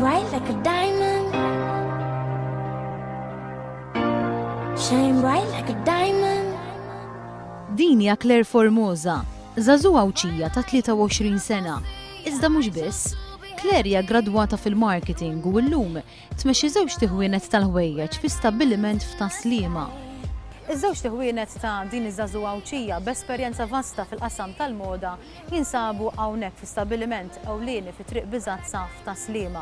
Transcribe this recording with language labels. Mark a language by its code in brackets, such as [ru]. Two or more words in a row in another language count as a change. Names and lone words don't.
[en] like a diamond. Shine bright like a diamond. [mt] Din hija Claire Formosa, żagħżugħa Awċija ta' 23 sena. Iżda mhux biss, Claire hija gradwata fil-marketing u llum tmexxi żewġ tieħwienet tal-ħwejjeġ fi stabbiliment f'Taslima. Iż-żewġ tieħwienet ta' din iż-żagħżugħa Awċija b'esperjenza vasta fil-qasam tal-moda jinsabu hawnhekk fi stabbiliment ewlieni fi Triq Biżazza f'Taslima.